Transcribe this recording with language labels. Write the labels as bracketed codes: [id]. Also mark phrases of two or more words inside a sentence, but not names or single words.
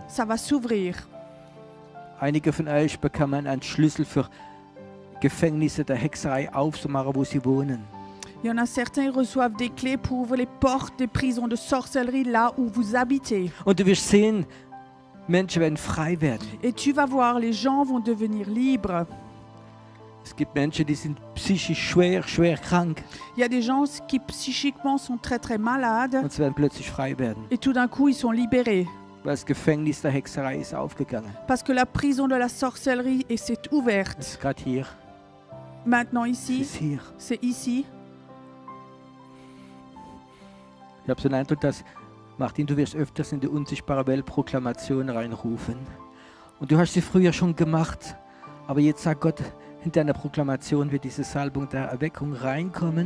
[fr] Ça va s'ouvrir. [de] Einige von euch bekommen einen Schlüssel für Gefängnisse der Hexerei aufzumachen, wo sie wohnen. [fr] Il y en a certains qui reçoivent des clés pour ouvrir les portes des prisons de sorcellerie là où vous habitez. [de] Und du wirst sehen, Menschen werden frei werden. [fr] Et tu vas voir, les gens vont devenir libres. [de] Es gibt Menschen, die sind psychisch schwer krank [fr] Il y a des gens qui psychiquement sont très très malades [de] und sie werden plötzlich frei werden. [fr] et tout d'un coup ils sont libérés. [de] Weil das Gefängnis der Hexerei ist aufgegangen. [fr] Parce que la prison de la sorcellerie s'est [de] Es [fr] ouverte. [de] ist gerade hier. [fr] Maintenant [de] Es [fr] ici, [de] ist hier. [fr] c'est ici. [de] Ich habe so den Eindruck, dass, Martin, du wirst öfters in die unsichtbare Welt Proklamation reinrufen. Und du hast sie früher schon gemacht. Aber jetzt sagt Gott, in deiner Proklamation wird diese Salbung der Erweckung reinkommen.